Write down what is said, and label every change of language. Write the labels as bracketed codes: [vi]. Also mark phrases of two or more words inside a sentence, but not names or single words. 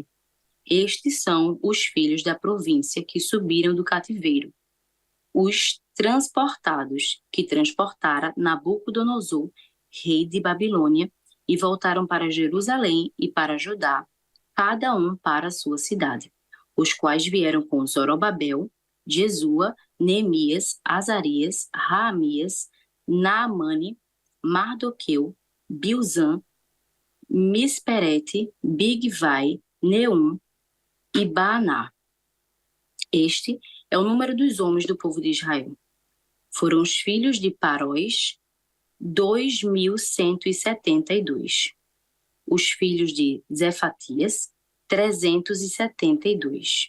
[pt] estes são os filhos da província que subiram do cativeiro, os transportados que transportara Nabucodonosor, rei de Babilônia, e voltaram para Jerusalém e para Judá, cada um para a sua cidade, os quais vieram com Zorobabel, Jesua, Neemias, Azarias, Raamias, Naamane, Mardoqueu, Bilzan, Misperete, Bigvai, Neum e Baaná. Este é o número dos homens do povo de Israel. Foram os filhos de Paróis, 2.172. Os filhos de Zefatias, 372.